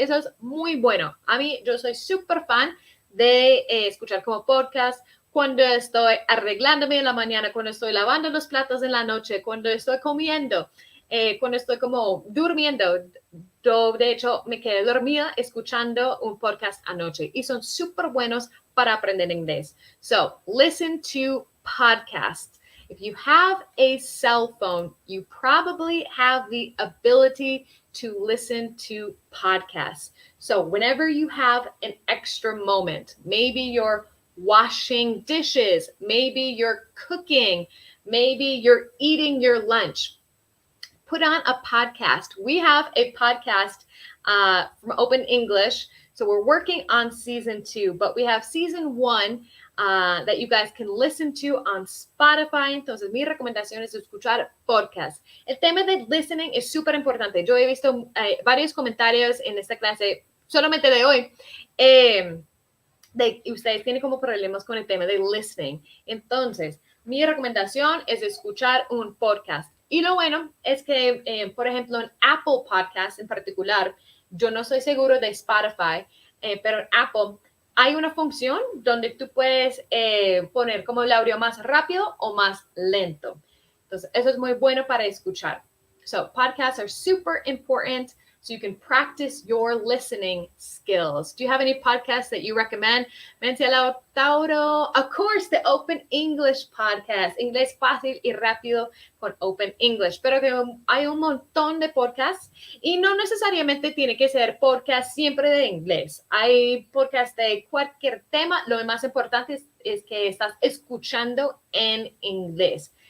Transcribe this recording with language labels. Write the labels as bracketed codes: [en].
[es] Eso es muy bueno. A mí, yo soy súper fan de escuchar como podcast cuando estoy arreglándome en la mañana, cuando estoy lavando los platos en la noche, cuando estoy comiendo, cuando estoy como durmiendo. Yo, de hecho, me quedé dormida escuchando un podcast anoche y son súper buenos para aprender inglés. [en] So, listen to podcasts. If you have a cell phone, you probably have the ability to listen to podcasts. So, whenever you have an extra moment, maybe you're washing dishes, maybe you're cooking, maybe you're eating your lunch, put on a podcast. We have a podcast from Open English. So we're working on season 2, but we have season 1 that you guys can listen to on Spotify. [es] Entonces, mi recomendación es escuchar podcast. El tema de listening es súper importante. Yo he visto varios comentarios en esta clase, solamente de hoy, de ustedes tienen como problemas con el tema de listening. Entonces, mi recomendación es escuchar un podcast. Y lo bueno es que, por ejemplo, en Apple Podcasts en particular, yo no estoy seguro de Spotify, pero en Apple hay una función donde tú puedes poner como el audio más rápido o más lento. Entonces, eso es muy bueno para escuchar. [en] So, podcasts are super important so you can practice your listening skills. Do you have any podcasts that you recommend? [es] Menciona Tauro. [en] Of course, the Open English podcast. [es] Inglés fácil y rápido con Open English. Pero que hay un montón de podcasts y no necesariamente tiene que ser podcast siempre de inglés. Hay podcasts de cualquier tema. Lo más importante es que estás escuchando en inglés.